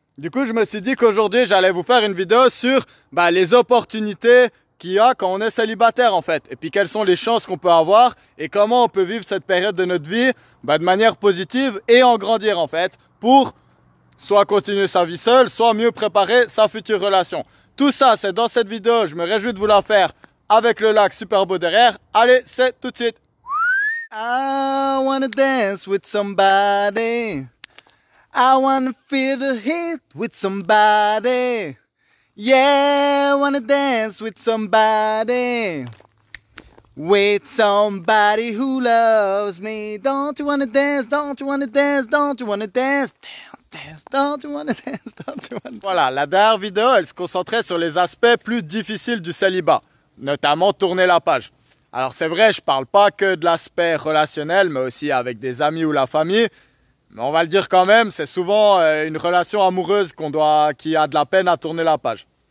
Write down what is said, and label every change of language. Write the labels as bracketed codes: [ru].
[fr] Du coup, je me suis dit qu'aujourd'hui, j'allais vous faire une vidéo sur les opportunités qu'il y a quand on est célibataire en fait. Et puis quelles sont les chances qu'on peut avoir et comment on peut vivre cette période de notre vie de manière positive et en grandir en fait pour soit continuer sa vie seule, soit mieux préparer sa future relation. Tout ça, c'est dans cette vidéo. Je me réjouis de vous la faire avec le lac super beau derrière. Allez, c'est tout de suite. [en] I wanna dance with somebody. I wanna feel the heat with somebody. Yeah, I wanna dance with somebody. With somebody who loves me. Don't you wanna dance? Don't you wanna dance? Don't you wanna dance? Dance, don't you wanna dance, don't you wanna... [fr] Voilà, la dernière vidéo, elle se concentrait sur les aspects plus difficiles du célibat, notamment tourner la page. Alors c'est vrai, je parle pas que de l'aspect relationnel, mais aussi avec des amis ou la famille. Mais on va le dire quand même, c'est souvent une relation amoureuse qui a de la peine à tourner la page.